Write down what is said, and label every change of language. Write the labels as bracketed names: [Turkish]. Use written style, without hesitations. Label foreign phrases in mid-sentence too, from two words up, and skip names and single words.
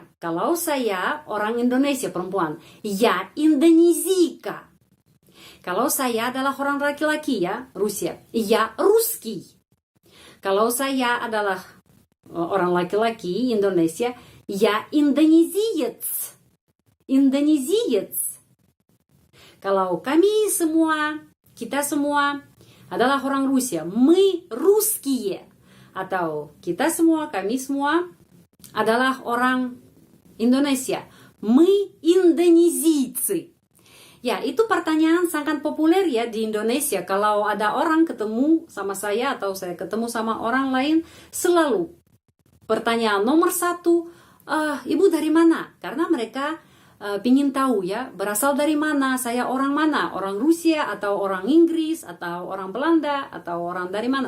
[Indonesian] Kalau saya orang Indonesia perempuan, ya Indonezika. Kalau saya adalah orang laki-laki ya Rusia, ya Ruski. Kalau saya adalah orang laki-laki Indonesia, ya indonesiец. Indonesiец. Kalau kami semua, kita semua adalah orang Rusia, [Russian] мы русские. [Indonesian] Atau kita semua, kami semua adalah orang Indonesia, [Russian] мы индонезийцы. [Indonesian] Ya, itu pertanyaan sangat populer ya di Indonesia. Kalau ada orang ketemu sama saya atau saya ketemu sama orang lain, selalu pertanyaan nomor satu, ibu dari mana? Karena mereka ingin tahu ya, berasal dari mana, saya orang mana, orang Rusia atau orang Inggris atau orang Belanda atau orang dari mana.